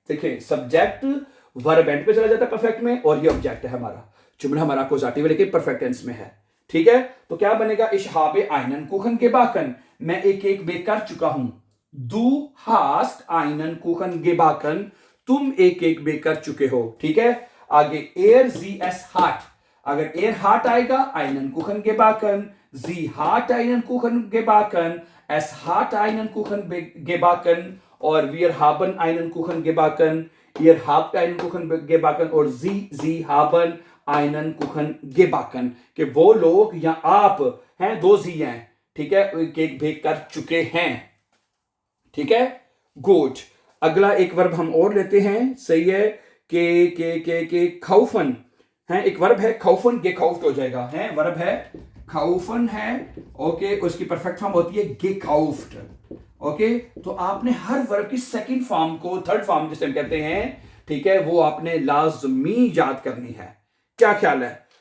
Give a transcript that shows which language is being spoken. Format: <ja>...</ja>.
<hi>देखिए, subject verb and पे चला जाता है परफेक्ट में और ये ऑब्जेक्ट है हमारा, जुमला हमारा अकुजाटिव लेकिन परफेक्ट टेंस में है। ठीक है, तो क्या बनेगा,</hi> <de>ich habe einen Kuchen gebacken,</de> <hi>मैं एक केक बेक कर चुका हूं।</hi> <de>du hast einen Kuchen gebacken,</de> <hi>तुम एक केक बेक कर चुके हो। ठीक है, आगे</hi> <de>sie es hat,</de> <hi>अगर</hi> <de>hat</de> <hi>आएगा</hi> <de>einen Kuchen gebacken, sie hat einen Kuchen gebacken, es hat einen Kuchen gebacken</de> <hi>और</hi> <de>wir haben einen Kuchen gebacken, ihr habt einen Kuchen gebacken और sie haben einen Kuchen gebacken,</de> <hi>कि वो लोग या आप हैं, दो जी हैं। ठीक है, केक बेक कर चुके हैं। ठीक है, गुड। अगला एक वर्ब हम और लेते हैं, सही है, के खाउफन है, एक वर्ब है खाउफन, gekauft हो जाएगा, है वर्ब है खाउफन है। ओके, उसकी परफेक्ट फॉर्म होती है gekauft। ओके, तो आपने हर वर्ब की सेकंड फॉर्म को, थर्ड फॉर्म जिसे हम कहते हैं, ठीक है, वो आपने लाजमी याद करनी है। क्या ख्याल है?</hi>